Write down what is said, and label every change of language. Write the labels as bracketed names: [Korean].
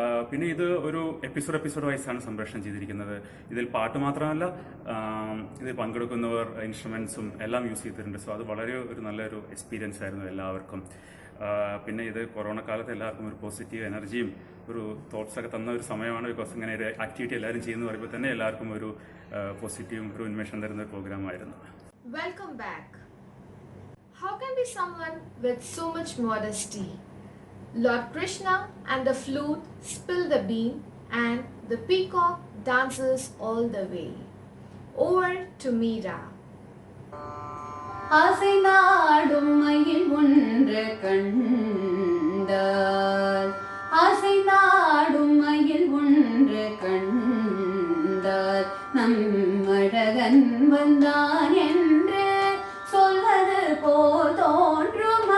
[Malayalam] പിന്നെ ഇത് ഒരു എപ്പിസോഡ് വൈസാണ് സംപ്രേഷണം ചെയ്തിരിക്കുന്നത്. ഇതിൽ പാട്ട് മാത്രമല്ല, ഇതിൽ പങ്കെടുക്കുന്നവർ ഇൻസ്ട്രുമെൻസും എല്ലാം യൂസ് ചെയ്തിട്ടുണ്ട്. സോ അത് വളരെ ഒരു നല്ലൊരു എക്സ്പീരിയൻസ് ആയിരുന്നു എല്ലാവർക്കും. പിന്നെ ഇത് കൊറോണ കാലത്ത് എല്ലാവർക്കും ഒരു പോസിറ്റീവ് എനർജിയും ഒരു തോട്ട്സ് ഒക്കെ തന്ന ഒരു സമയമാണ്. ബിക്കോസ് ഇങ്ങനെ ഒരു ആക്ടിവിറ്റി എല്ലാവരും ചെയ്യുന്നു പറയുമ്പോൾ തന്നെ എല്ലാവർക്കും ഒരു പോസിറ്റീവും ഒരു ഉന്മേഷം തരുന്ന ഒരു പ്രോഗ്രാമായിരുന്നു. [English] Welcome back. How can be someone with so much modesty? Lord Krishna and the flute spill the bean and the peacock dances all the way. Over to Meera. [Tamil] ஆசை நாடும் மயில் ஒன்று கண்டார், ஆசை நாடும் மயில் ஒன்று கண்டார், நம் அழகன் வந்தான் என்று சொல்வது போல் தோன்றும்.